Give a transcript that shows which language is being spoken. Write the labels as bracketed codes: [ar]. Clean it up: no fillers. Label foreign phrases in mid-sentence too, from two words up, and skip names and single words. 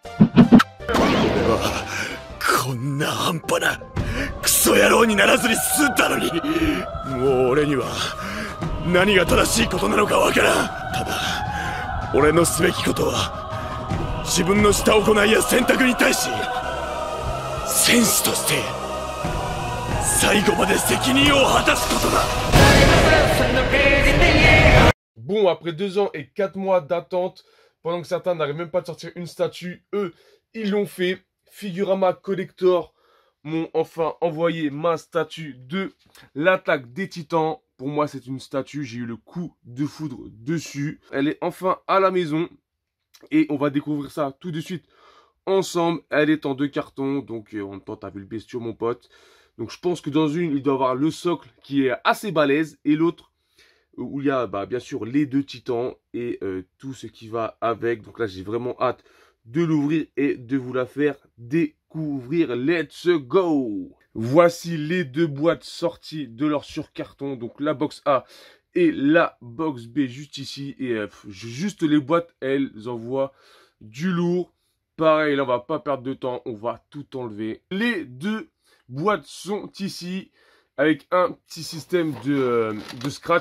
[ja] こんな半端なクソ野郎にならずに済んだのに、もう俺には何が正しいことなのかわからん。ただ俺のすべきことは自分のした行いや選択に対し戦士として最後まで責任を果たすことだ。 [fr] Bon, après 2 ans et 4 mois d'attente, pendant que certains n'arrivent même pas à sortir une statue, eux, ils l'ont fait. Figurama Collector m'ont enfin envoyé ma statue de l'attaque des titans. Pour moi, c'est une statue, j'ai eu le coup de foudre dessus. Elle est enfin à la maison et on va découvrir ça tout de suite ensemble. Elle est en 2 cartons, donc en même temps, t'as vu le bestiau, mon pote. Donc je pense que dans une, il doit y avoir le socle qui est assez balèze et l'autre, où il y a bien sûr les 2 titans et tout ce qui va avec. Donc là, j'ai vraiment hâte de l'ouvrir et de vous la faire découvrir. [en] Let's go! [fr] Voici les 2 boîtes sorties de leur surcarton. Donc la box A et la box B juste ici. Et juste les boîtes, elles envoient du lourd. Pareil, là, on va pas perdre de temps. On va tout enlever. Les 2 boîtes sont ici, avec un petit système de scratch.